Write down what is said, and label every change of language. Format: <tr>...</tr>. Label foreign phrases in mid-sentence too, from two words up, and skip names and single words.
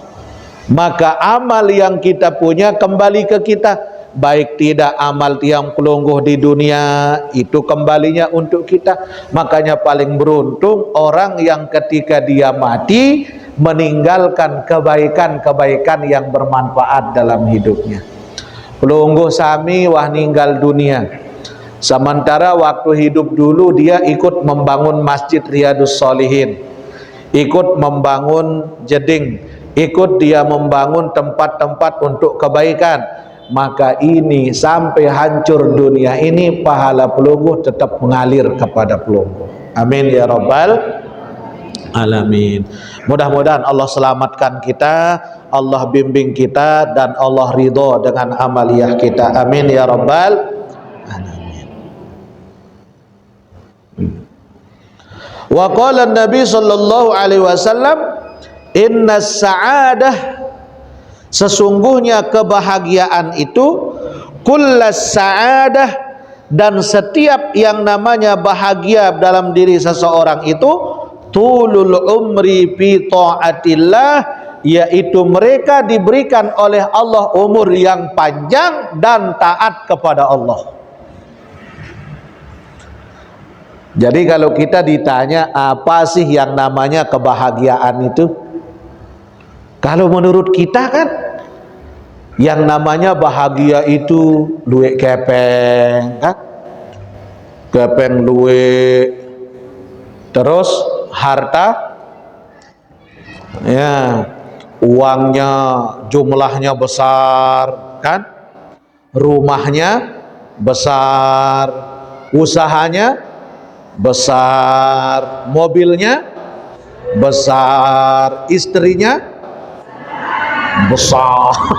<id>Maka amal yang kita punya kembali ke kita, baik tidak amal yang pelungguh di dunia, itu kembalinya untuk kita. Makanya paling beruntung orang yang ketika dia mati meninggalkan kebaikan-kebaikan yang bermanfaat dalam hidupnya.</id> <sas>Pelungguh sami wah ninggal dunia,</sas> <id>sementara waktu hidup dulu dia ikut membangun Masjid Riyadus Shalihin, ikut membangun jeding, ikut dia membangun tempat-tempat untuk kebaikan. Maka ini sampai hancur dunia ini, pahala pelungguh tetap mengalir kepada pelungguh.</id> <ar>آمين يا رب العالمين.</ar> <id>Mudah-mudahan Allah selamatkan kita, Allah bimbing kita, dan Allah ridho dengan amaliyah kita.</id> <ar>آمين يا رب العالمين. وقال النبي صلى الله عليه وسلم إن السعادة,</ar> <id>sesungguhnya kebahagiaan itu,</id> <ar>كل السعادة,</ar> <id>dan setiap yang namanya bahagia dalam diri seseorang itu,</id> <ar>طول العمر في طاعة الله,</ar> <id>yaitu mereka diberikan oleh Allah umur yang panjang dan taat kepada Allah. Jadi kalau kita ditanya apa sih yang namanya kebahagiaan itu, kalau menurut kita kan yang namanya bahagia itu</id> <sas>luwe kepeng kan, kepeng luwe,</sas> <id>terus harta ya, uangnya jumlahnya besar kan, rumahnya besar, usahanya besar, mobilnya besar, istrinya besar.</id>